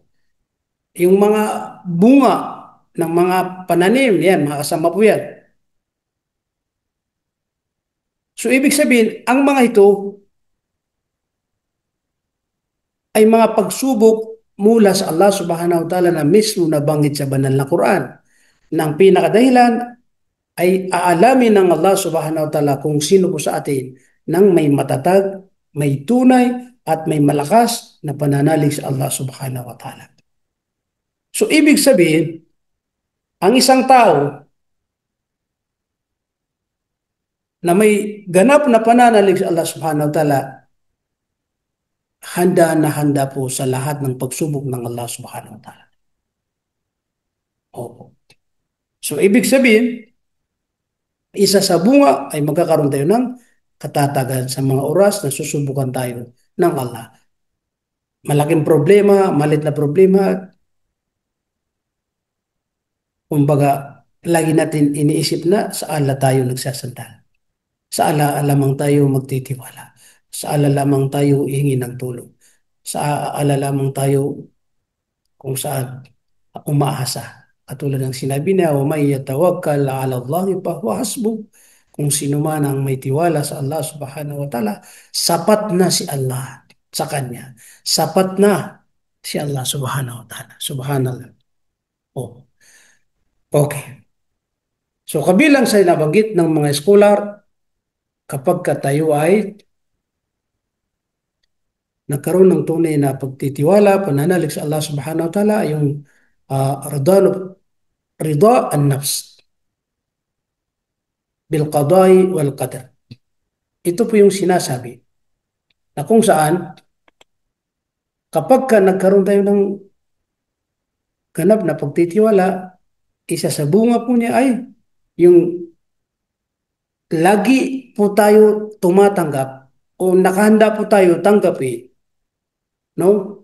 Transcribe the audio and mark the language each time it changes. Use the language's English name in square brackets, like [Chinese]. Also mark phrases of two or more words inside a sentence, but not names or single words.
[Filipino] Yung mga bunga ng mga pananim, yan, mga kasama po yan. So, ibig sabihin, ang mga ito ay mga pagsubok mula sa Allah [Arabic] سبحانه وتعالى [Filipino] na mismo nabanggit sa banal na Quran. Na ang pinakadahilan ay aalamin ng Allah [Arabic] سبحانه وتعالى [Filipino] kung sino po sa atin nang may matatag, may tunay, at may malakas na pananalig sa Allah [Arabic] سبحانه وتعالى. [Filipino] So, ibig sabihin, ang isang tao na may ganap na pananalig sa Allah [Arabic] سبحانه وتعالى, [Filipino] handa na handa po sa lahat ng pagsubok ng Allah [Arabic] سبحانه وتعالى. [Filipino] Opo. So, ibig sabihin, isa sa bunga ay magkakaroon tayo ng katatagan sa mga oras na susubukan tayo ng Allah. Malaking problema, malit na problema, kumbaga, lagi natin iniisip na sa Allah tayo nagsasandal. Sa Allah lamang tayo magtitiwala. Sa Allah lamang tayo hihingi ng tulong. Sa Allah lamang tayo kung saan umaasa. Katulad ng sinabi niya, [Arabic] ومن يتوكل على الله فهو حسبه. [Filipino] Kung sino man ang may tiwala sa Allah [Arabic] سبحانه وتعالى, [Filipino] sapat na si Allah sa kanya. Sapat na si Allah [Arabic] سبحانه وتعالى. [Filipino] Subhanallah. Oh. Okay. So kabilang sa nabanggit ng mga scholar, kapag tayo ay nagkaroon ng tunay na pagtitiwala, pananalig sa Allah [Arabic] سبحانه وتعالى, [Filipino] yung [Arabic] رضا النفس بالقضاء والقدر. [Filipino] Ito po yung sinasabi na kung saan kapag ka nagkaroon tayo ng ganap na pagtitiwala, isa sa bunga po niya ay yung lagi po tayo tumatanggap o nakahanda po tayo tanggapin, no?